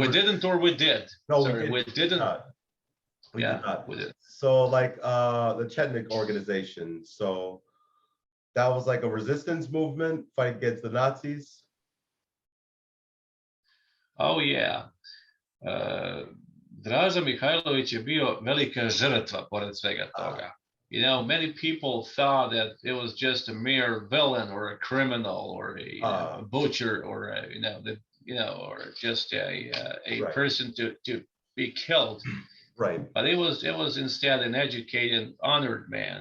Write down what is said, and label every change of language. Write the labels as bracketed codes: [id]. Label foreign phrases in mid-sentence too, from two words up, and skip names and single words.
[en] We didn't, or we did? No, sorry, we didn't. We did not. We did. So like the Czech Organization. So that was like a resistance movement fight against the Nazis. Oh yeah. [sr] Draža Mihailović je bio velika žrtva pored svega toga. [en] You know, many people thought that it was just a mere villain or a criminal or a butcher or or just a right. person to be killed. Right. But it was instead an educated, honored man.